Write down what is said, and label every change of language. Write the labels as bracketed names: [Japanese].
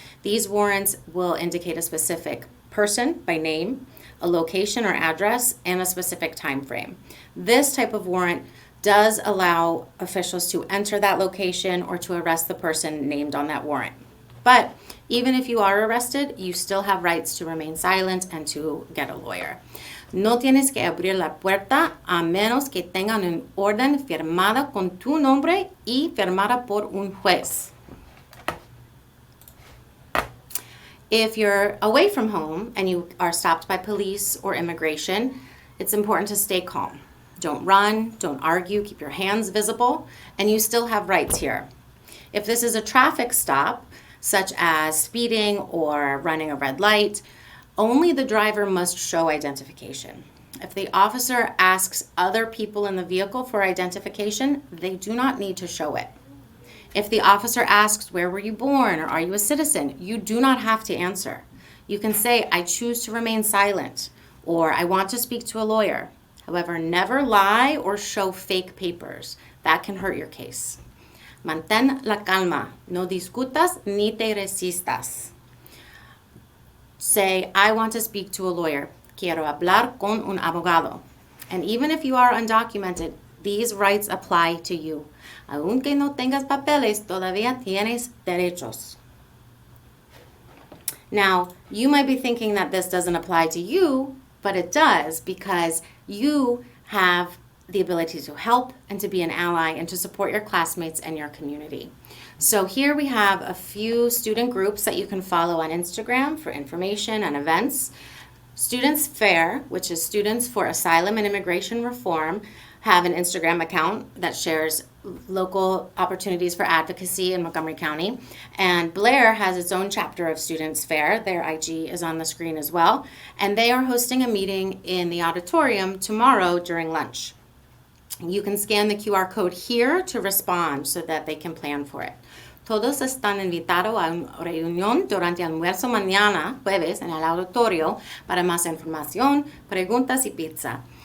[English] These warrants will indicate a specific person by name, a location or address, and a specific time frame. This type of warrant does allow officials to enter that location or to arrest the person named on that warrant. But even if you are arrested, you still have rights to remain silent and to get a lawyer. [Spanish] No tienes que abrir la puerta a menos que tengan un orden firmada con tu nombre y firmada por un juez. [English] If you're away from home and you are stopped by police or immigration, it's important to stay calm. Don't run, don't argue, keep your hands visible, and you still have rights here. If this is a traffic stop, such as speeding or running a red light, only the driver must show identification. If the officer asks other people in the vehicle for identification, they do not need to show it. If the officer asks, where were you born, or are you a citizen, you do not have to answer. You can say, I choose to remain silent, or I want to speak to a lawyer. However, never lie or show fake papers. That can hurt your case. [Spanish] Mantén la calma. No discutas ni te resistas. [English] Say, I want to speak to a lawyer. [Spanish] Quiero hablar con un abogado. [English] And even if you are undocumented, these rights apply to you. [Spanish] Aunque no tengas papeles, todavía tienes derechos. [English] Now, you might be thinking that this doesn't apply to you, but it does because you have the ability to help and to be an ally and to support your classmates and your community. So here we have a few student groups that you can follow on Instagram for information and events. Students Fair, which is Students for Asylum and Immigration Reform, have an Instagram account that shares local opportunities for advocacy in Montgomery County. And Blair has its own chapter of Students Fair. Their IG is on the screen as well. And they are hosting a meeting in the auditorium tomorrow during lunch. You can scan the QR code here to respond so that they can plan for it. [Spanish] Todos están invitados a una reunión durante el almuerzo mañana, jueves, en el auditorio para más información, preguntas y pizza.